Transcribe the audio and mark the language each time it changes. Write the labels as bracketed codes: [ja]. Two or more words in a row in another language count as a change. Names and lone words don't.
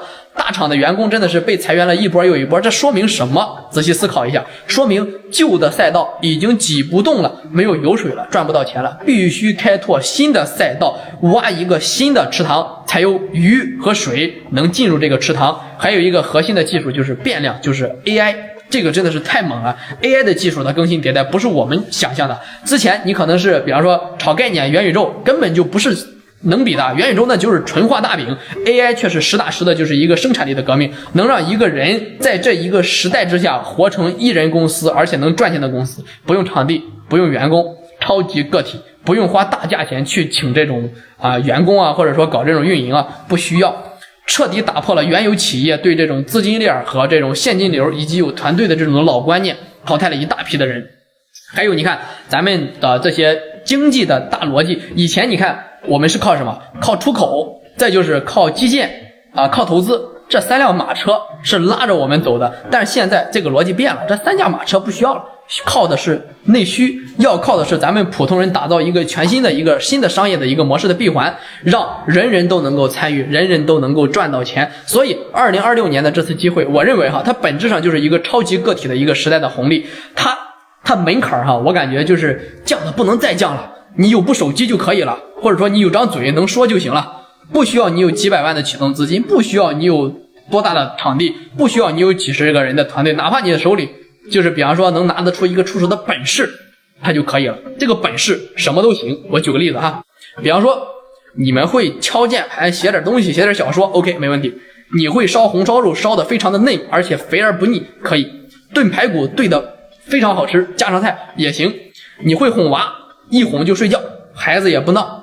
[zh] 大廠的員工真的是被裁員了一波又一波，這說明什麼？仔細思考一下，說明舊的賽道已經擠不動了，沒有油水了，賺不到錢了，必須開拓新的賽道，挖一個新的池塘，才有魚和水能進入這個池塘。還有一個核心的技術就是變量，就是 AI，這個真的是太猛了。 AI 的技術的更新迭代不是我們想象的，之前你可能是比方說炒概念元宇宙，根本就不是能比的，元宇宙那就是纯画大餅， AI 卻是實打實的就是一個生產力的革命，能讓一個人在這一個時代之下活成一人公司，而且能賺錢的公司，不用場地，不用員工，超級個體，不用花大價錢去請這種員工或者說搞這種運營不需要，徹底打破了原有企業對這種資金鏈和這種現金流以及有團隊的這種老觀念，淘汰了一大批的人。還有你看咱們的這些經濟的大邏輯，以前你看我們是靠什麼？靠出口，再就是靠基建靠投資， 這3輛馬車是拉着我們走的，但是現在这個邏輯變了，這3架馬車不需要了，靠的是內需，要靠的是咱們普通人打造一個全新的新的商業的一個模式的閉環，讓人人都能夠參與，人人都能夠賺到錢。所以2026年的這次機會，我認為它本質上就是一個超級個體的一個時代的紅利，它門檻我感覺就是降的不能再降了，你有部手機就可以了，或者說你有張嘴能說就行了。不需要你有几百萬的啟动資金，不需要你有多大的场地，不需要你有几十個人的团隊，哪怕你的手裡就是比方說能拿得出一個出手的本事，它就可以了。这個本事什麼都行。我舉個例子哈，比方說你們會敲鍵盤，寫點東西，寫點小說 ，OK 沒問題。你會燒紅燒肉，燒得非常的嫩，而且肥而不膩，可以。燉排骨燉得非常好吃，加上菜也行。你會哄娃，一哄就睡覺，孩子也不鬧。